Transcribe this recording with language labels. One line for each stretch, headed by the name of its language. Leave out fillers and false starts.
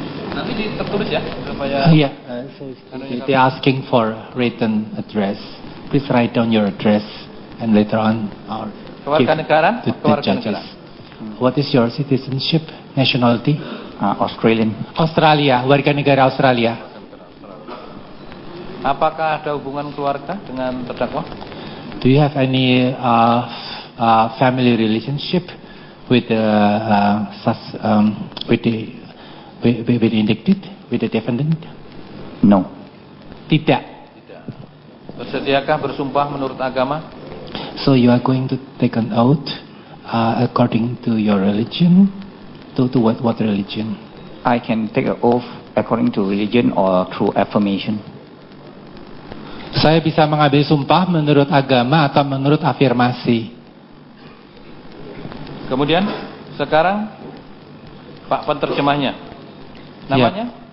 Indonesian: nanti tertulis ya supaya
English: Yeah. They asking for written address. Please write down your address and later on
Indonesian: kewarganegaraan,
English: to the
Indonesian: kewarganegaraan.
English: judges. What is your citizenship, nationality? Australian.
Indonesian: Australia, warga negara Australia. Apakah ada hubungan keluarga dengan terdakwa?
English: Do you have any family relationship with the indicted, with the defendant? No.
Indonesian: Tidak. Bersediakah bersumpah menurut agama?
English: So you are going to take an oath according to your religion. To what religion? I can take an oath according to religion or through affirmation.
Indonesian: Saya bisa mengambil sumpah menurut agama atau menurut afirmasi. Kemudian sekarang Pak penerjemahnya, namanya